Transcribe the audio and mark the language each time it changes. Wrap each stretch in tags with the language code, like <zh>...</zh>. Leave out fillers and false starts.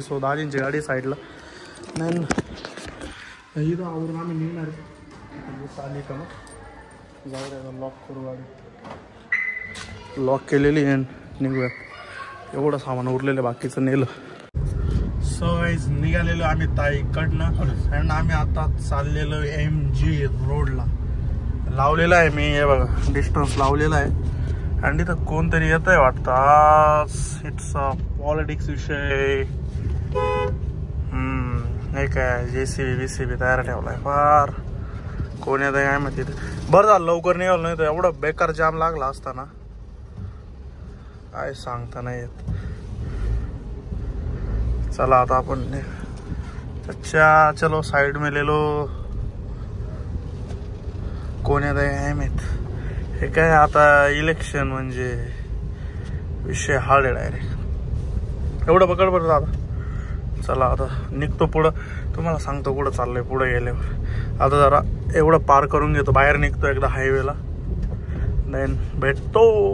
<mr>So दाजींची गाडी साईडला नाही, इथं आवरून आम्ही निघणार चाली का मग जाऊ द्या, लॉक करू गाडी, लॉक केलेली अँड निघूयात। एवढं सामान उरलेलं बाकीचं नेलं। सो गाईज निघालेलो आम्ही ताईकडनं अँड आम्ही आता चाललेलो MG रोडला। लावलेला आहे मी, हे बघा डिस्टन्स लावलेला आहे अँड इथं कोणतरी येत आहे वाटतं।</mr> <en>आज it's a politics विषय।</en> <mr>नाही काय JCB तयार ठेवलाय फार, कोण येत आहे काय माहिती। बरं झालं लवकर निघालं, नाही तर एवढं बेकार जाम लागला असता ना, काय सांगता नाही येत। चला आता</mr> <hi>अपन अच्छा चलो साइड में ले लो.</hi> <mr>कोण येत आहे माहित. हे काय आता इलेक्शन म्हणजे विषय हार्ड आहे डायरेक्ट. एवढं पकड बरं दादा. चला आता निघतो पुढं. तुम्हाला सांगतो कुठं चाललंय पुढे गेल्यावर. आता जरा एवढं पार करून घेतो, बाहेर निघतो एकदा हायवेला, देन भेटतो.</mr>